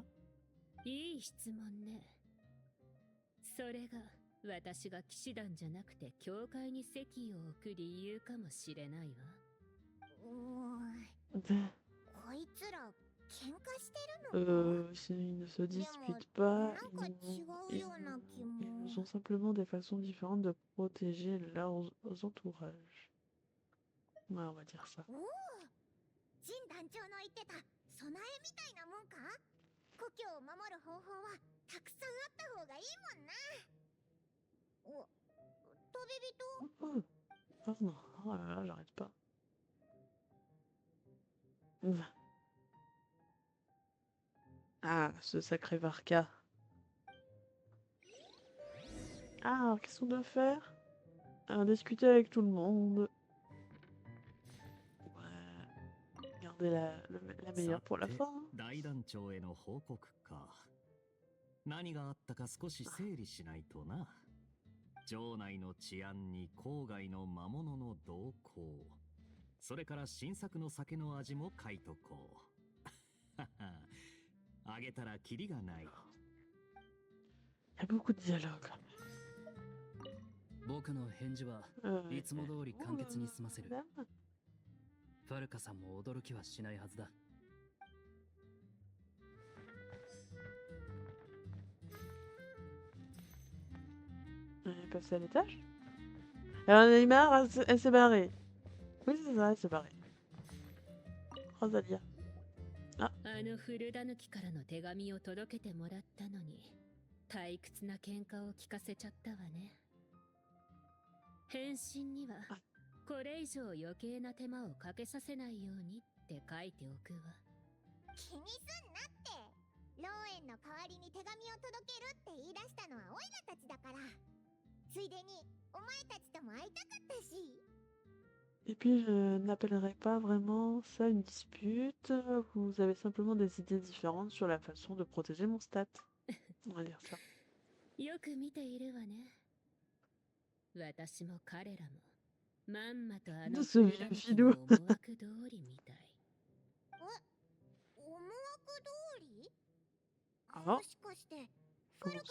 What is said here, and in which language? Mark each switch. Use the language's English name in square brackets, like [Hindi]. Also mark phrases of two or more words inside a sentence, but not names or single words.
[Japanese] いい質問ね。それが私が騎士団じゃなくて教会に籍を置く理由かもしれないわ。こいつら喧嘩してるのか？ [French] Ils ne se [Japanese] でも [French] disputent pas, [Japanese] なんか違うような気も。 [French] ils ont simplement des façons différentes de protéger leurs entourages. Ouais, on va dire ça. [Japanese] おお、ジン団長の言ってた備えみたいなもんか？故郷を守る方法はたくさんあった方がいいもんな。お、旅人？ [French] Pardon, oh là là, j'arrête pas. Ah, ce sacré Varka. Ah, alors qu'est-ce qu'on doit faire? Discuter avec tout le monde. Ouais. Garder la meilleure pour la fin. [Japanese] 大団長への報告か。何があったか少し整理しないとな。城内の治安に郊外の魔物の動向、それから新作の酒の味も書いとこう。あげたらキリがない。 [French] Il y a beaucoup de dialogues. [Japanese] 僕の返事はいつも通り簡潔に済ませる。ファルカさんも驚きはしないはずだ。 [French] Elle est passée à l'étage. Elle en a eu marre, elle s'est barrée. Oui, c'est ça, elle s'est barrée. Rosalia. [Japanese] あの古田抜きからの手紙を届けてもらったのに、退屈な喧嘩を聞かせちゃったわね。返信には、これ以上余計な手間をかけさせないようにって書いておくわ。気にすんなって。ローエンの代わりに手紙を届けるって言い出したのはオイラたちだから。ついでにお前たちとも会いたかったし。 [French] Et puis, je n'appellerai pas vraiment ça une dispute. Vous avez simplement des idées différentes sur la façon de protéger mon stat. On va dire ça. [Japanese] よく見ているわね。私も彼らも、まんまとあの古田抜きの思惑通りみたい。思惑通り？あ、もしかしてファルカ